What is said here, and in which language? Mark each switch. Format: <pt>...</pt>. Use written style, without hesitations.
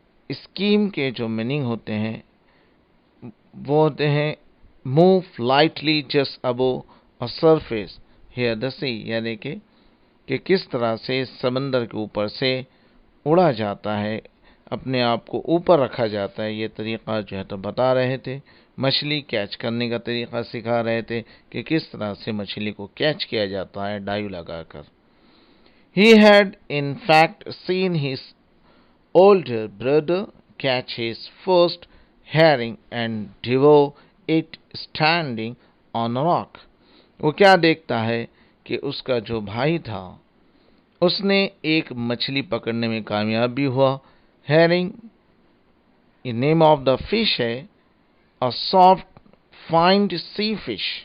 <hi>Scheme के जो meaning होते हैं वो होते हैं</hi> <en>move lightly just above a surface here the sea,</en> <hi>यानी कि किस तरह से समंदर के ऊपर से उड़ा जाता है, अपने आप को ऊपर रखा जाता है। ये तरीक़ा जो है तो बता रहे थे। मछली कैच करने का तरीक़ा सिखा रहे थे कि किस तरह से मछली को कैच किया जाता है डाइव लगाकर।</hi> <en>He had in fact seen his older brother catch his first herring and devour it standing on a rock.</en> <hi>वो क्या देखता है कि उसका जो भाई था उसने एक मछली पकड़ने में कामयाब भी हुआ।</hi> <en>Herring name of the fish है, a soft finned sea fish.</en>